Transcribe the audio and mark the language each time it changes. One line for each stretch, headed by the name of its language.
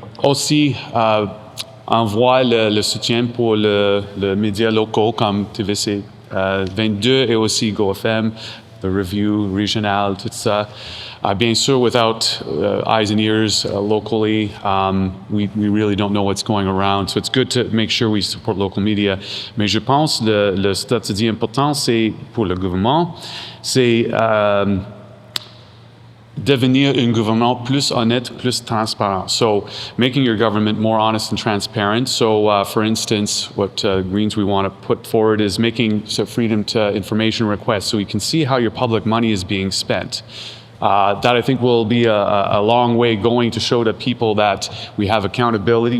French: Aussi, envoie le soutien pour le média locaux comme TVC 22 et aussi GoFM, the Review, Regional, tout ça. Bien sûr,
English: without eyes and ears locally, we really don't know what's going around. So it's good to make sure we support local media.
French: Mais je pense que le stratégie important, c'est pour le gouvernement, c'est devenir un gouvernement plus honnête, plus transparent.
English: So making your government more honest and transparent. So for instance, what Greens we want to put forward is making freedom to information requests so we can see how your public money is being spent. That I think will be a long way going to show to people that we have accountability.